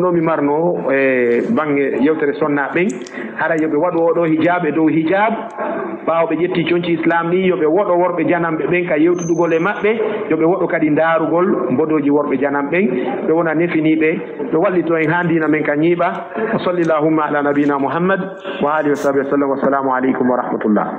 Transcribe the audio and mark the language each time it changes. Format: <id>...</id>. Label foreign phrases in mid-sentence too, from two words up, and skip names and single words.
<ff>ɗo mi marno e bangge yewtere sonna ɓen haray yoɓe waɗu oɗo hijab e dow hijab ɓawo ɓe ƴetti conci islam ɗi yoɓe woɗo worɓe janamɓe ɓen ka yewtudugol e maɓɓe yoɓe woɗo kadi darugol mbodoji worɓe janam ɓen ɓe wona nefiniɓe ɓe wallito en ha dina men ka ñiiɓa</ff> <ar>وصل اللهم على نبينا محمد وعلى آله وصحبه وسلم والسلام عليكم ورحمة الله.</ar>